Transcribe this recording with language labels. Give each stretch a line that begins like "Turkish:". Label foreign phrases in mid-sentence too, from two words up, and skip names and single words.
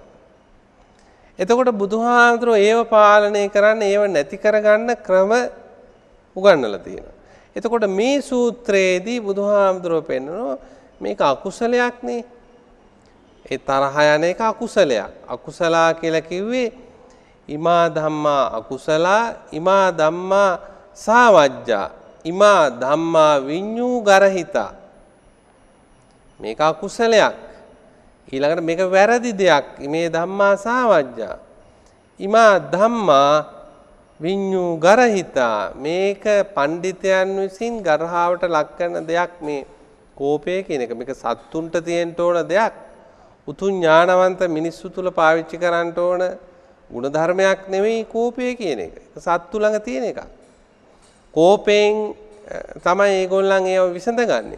Sinhala: එතකොට බුදුහාමුදුරෝ ඒව පාලනය කරන්න ඒව නැති කරගන්න ක්‍රම උගන්වලා තියෙනවා. එතකොට මේ සූත්‍රයේදී බුදුහාමුදුරෝ පෙන්නනවා මේක අකුසලයක් නේ. ඒ තරහ යන එක අකුසලයක්. අකුසලා කියලා කිව්වේ
Pali: ඉමා ධම්මා අකුසලා ඉමා ධම්මා සාවජ්ජා ඉමා ධම්මා විඤ්ඤූ ගරහිතා.
Sinhala: මේක අකුසලයක්. ඊළඟට මේක වැරදි දෙයක්.
Pali: මේ ධම්මා සාවජ්ජා ඉමා ධම්මා විඤ්ඤූ ගරහිතා.
Sinhala: මේක පඬිතයන් විසින් ගරහාවට ලක් කරන දෙයක් මේ කෝපය කියන එක. මේක සත්තුන්ට තියෙන්න ඕන දෙයක්. උතුම් ඥානවන්ත මිනිස්සු තුල පාවිච්චි කරන්න ඕන ගුණධර්මයක් නෙවෙයි කෝපය කියන එක. ඒක සත්තු ළඟ තියෙන එකක්. කෝපයෙන් තමයි ඒගොල්ලන් ඒව විසඳගන්නේ.